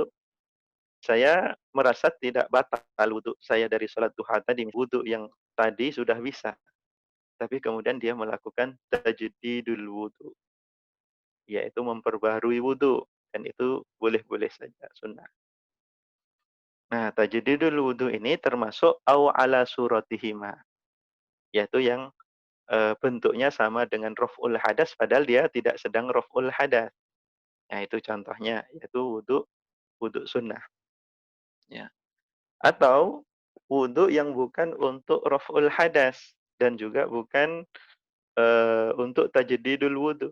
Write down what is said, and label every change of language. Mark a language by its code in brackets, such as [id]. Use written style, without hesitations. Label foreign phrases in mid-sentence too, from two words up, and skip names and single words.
[id] Saya merasa tidak batal wudhu saya dari sholat duha tadi. Wudhu yang tadi sudah bisa. Tapi kemudian dia melakukan [ar] تجديد الوضوء, [id] yaitu memperbaharui wudu, dan itu boleh-boleh saja sunnah. Nah, [ar] تجديد الوضوء [id] ini termasuk [ar] أو على صورتهما, [id] yaitu yang bentuknya sama dengan [ar] رفع الحدث [id] padahal dia tidak sedang [ar] رفع الحدث. [id] Nah, itu contohnya yaitu wudu sunnah. Ya. Atau wudu yang bukan untuk [ar] رفع الحدث [id] dan juga bukan untuk [ar] تجديد الوضوء.